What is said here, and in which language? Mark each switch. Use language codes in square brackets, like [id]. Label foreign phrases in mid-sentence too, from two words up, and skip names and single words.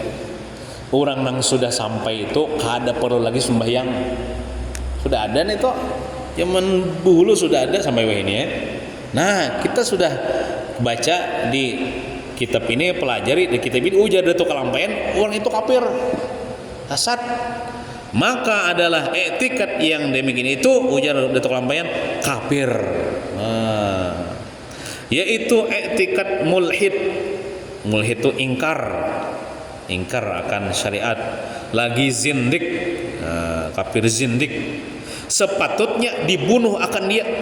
[bjn] Orang nang sudah sampai itu kada perlu lagi sembahyang. [id] Sudah ada nih toh, zaman dulu sudah ada sampai ini ya. Nah, kita sudah baca di kitab ini, pelajari di kitab ini, ujar dari kalampayan orang itu kafir, hasad. Maka adalah i'tiqad yang demikian itu, ujar dari kalampayan kafir. Yaitu i'tiqad mulhid. Mulhid itu ingkar akan syariat. Lagi zindik, kafir zindik, sepatutnya dibunuh akan dia.